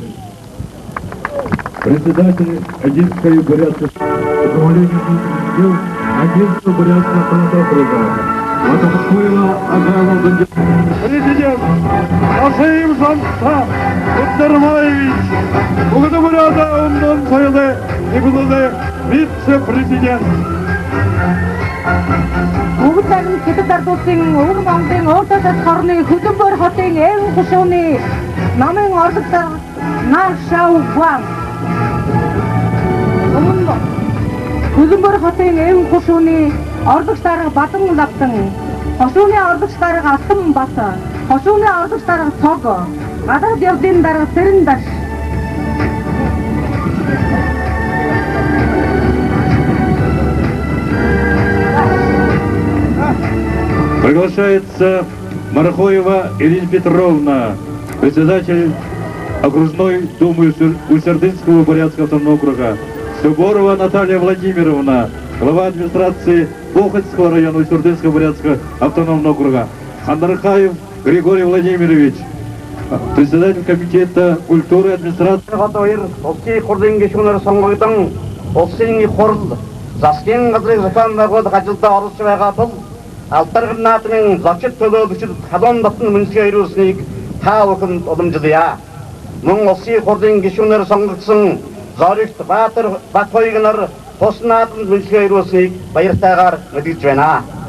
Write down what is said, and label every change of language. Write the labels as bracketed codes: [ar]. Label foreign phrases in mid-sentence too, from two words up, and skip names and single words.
[ru] Председатель Одинской Бурятской управления дел Одинского Бурятского автономного округа. Президент Асаим Жансуев Куттармаевич, Бугадабурята Умдан Союзы и Булады вице-президент. [mn] Бүгд нарийн Хятад ард улсын Өвөр Монголын Ууртадас хорны Хөлбөмбөр хотын Эвэн хушууны намын орлог дарга Нар Шау Ван. Хөлбөмбөр хотын Эвэн хушууны орлогч дарга Бадан Лавдан, хошууны орлогч дарга Алтан Бат, хошууны орлогч дарга Цог, гадаад явдлын дарга Сэрэн Даш. [ru] Приглашается Марахоева Ирина Петровна, председатель окружной думы Усть-Ордынского Бурятского автономного округа. Суборова Наталья Владимировна, глава администрации Бохотского района Усть-Ордынского Бурятского автономного округа. Хандархаев Григорий Владимирович, председатель комитета культуры и администрации. [mn] Улсын хурлын гишүүнээр сонгогдсон улсын хурл засгийн газрын зохион байгуулах ажилдаа оролцож байгаа тул алдаргын наадмын зочид төлөөлөгчд халуун дотны мөнсгөө ирүүлсэнийг та бүхэнд уламжлая. Мөн улсын хурлын гишүүнээр сонгогдсон Зоригт Баатар Батхойг нар тус наадмын мөнсгөө ирүүлсэнийг баяртайгаар мэдгэж байна.